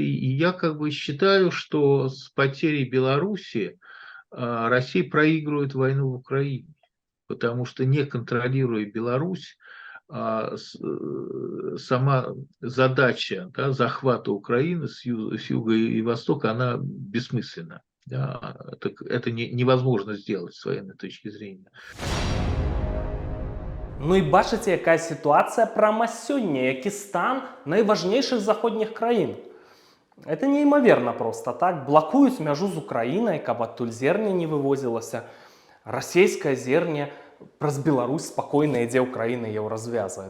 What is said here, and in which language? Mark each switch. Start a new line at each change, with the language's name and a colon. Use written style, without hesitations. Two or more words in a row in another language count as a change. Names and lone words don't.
Russian: И я как бы считаю, что с потерей Беларуси Россия проигрывает войну в Украине, потому что не контролируя Беларусь, сама задача, да, захвата Украины с юга и востока, она бессмысленна. Да, это невозможно сделать с военной точки зрения.
Belarusian: Ну і бачыце, якая сітуацыя прама сёння, які стан найважнейшых заходніх краін. Это неймаверна проста так. Блакуюць мяжу з Украінай, каб адтуль зерне не вывозілася. Расійскае зерне праз Беларусь спакойна ідзе ў краіны еўразвяза.